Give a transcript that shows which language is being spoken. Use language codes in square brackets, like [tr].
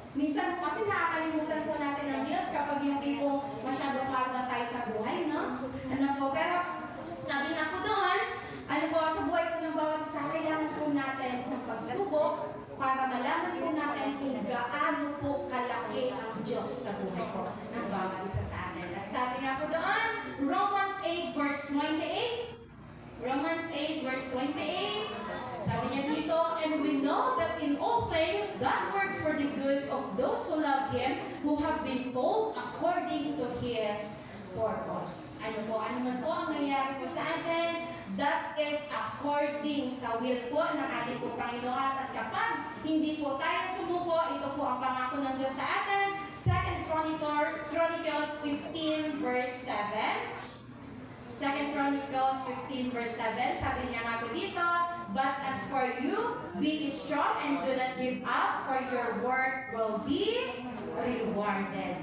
[tl] Minsan po kasi nakakalimutan po natin ng Diyos kapag yung tipong masyadong marunong tayo sa buhay, no? Ano po, pero sabi nga po doon, ano po, sa buhay po ng bawat isa, kailangan po natin ng pagsubok para malaman po natin kung gaano po kalaki ang Diyos sa buhay po ng bawat isa sa atin. At sabi nga po doon, Romans 8 verse 28, Romans 8 verse 28, sabi niya dito, [en] and we know that in all things, God works for the good of those who love Him, who have been called according to His purpose. [tl] Ano man po ang nangyayari po sa atin, that is according sa will po ng ating po Panginoon. At kapag hindi po tayo sumuko, ito po ang pangako ng Diyos sa atin. 2 Chronicles 15 verse 7. [en] 2 Chronicles 15 verse 7, [tl] sabi niya nga po dito, [en] but as for you, be strong and do not give up, for your work will be rewarded.